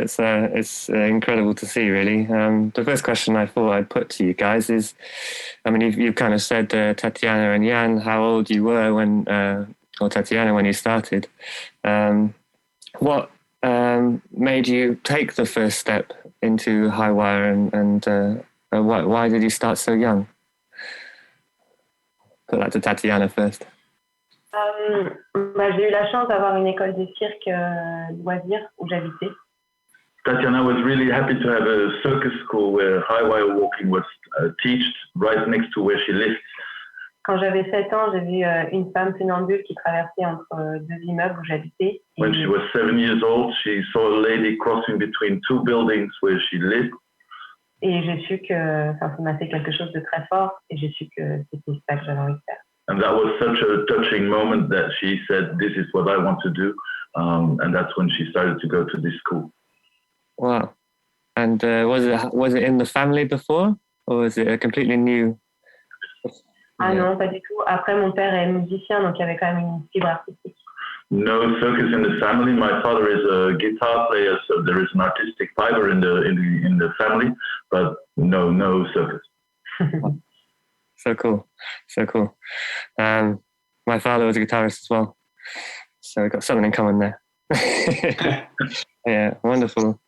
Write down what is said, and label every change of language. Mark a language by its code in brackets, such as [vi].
[en] It's incredible to see, really. The first question I thought I'd put to you guys is, I mean, you've kind of said, Tatiana and Jan, how old you were when, or Tatiana, when you started. What made you take the first step into highwire and why did you start so young? Put that to Tatiana first. [fr] J'ai eu la chance d'avoir une école de cirque loisirs où j'habitais. [en] Tatiana was really happy to have a circus school where highwire walking was taught right next to where she lived. [fr] Quand j'avais 7 ans, j'ai vu une femme funambule qui traversait entre deux immeubles où j'habitais. [en] When she was 7 years old, she saw a lady crossing between two buildings where she lived. [fr] Et j'ai su que ça m'a fait quelque chose de très fort et j'ai su que c'était ça que j'avais envie de faire. [en] And that was such a touching moment that she said, this is what I want to do. And that's when she started to go to this school. Wow. And was it in the family before, or was it a completely new? [fr] Ah non, pas du tout. Après, mon père est musicien, donc il y avait quand même une fibre artistique. [en] no circus in the family. My father is a guitar player, so there is an artistic fiber in the family, but no circus. So cool. My father was a guitarist as well, so we've got something in common there. Yeah, wonderful.